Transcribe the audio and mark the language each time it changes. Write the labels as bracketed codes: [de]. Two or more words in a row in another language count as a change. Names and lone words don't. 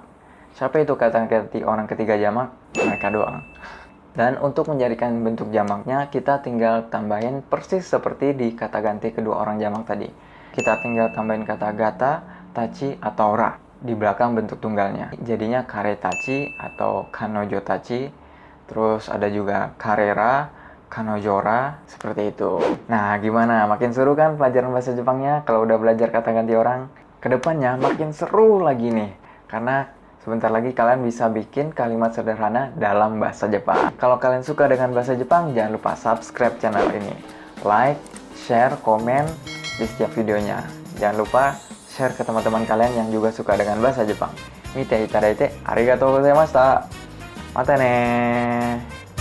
[id] Siapa itu kata ganti orang ketiga jamak? Mereka doang. Dan untuk menjadikan bentuk jamaknya, kita tinggal tambahin persis seperti di kata ganti kedua orang jamak tadi. Kita tinggal tambahin kata gata, tachi, atau ra di belakang bentuk tunggalnya. [ja] Jadinya 彼たち atau 彼女たち. [id] Terus ada juga karera, kanojora, seperti itu. Nah, gimana? Makin seru kan pelajaran bahasa Jepangnya kalau udah belajar kata ganti orang? Kedepannya makin seru lagi nih. Karena sebentar lagi kalian bisa bikin kalimat sederhana dalam bahasa Jepang. Kalau kalian suka dengan bahasa Jepang, jangan lupa subscribe channel ini. [en] Like, share, [id] komen di setiap videonya. Jangan lupa share ke teman-teman kalian yang juga suka dengan bahasa Jepang. [ja] 見ていただいてありがとうございました. またね.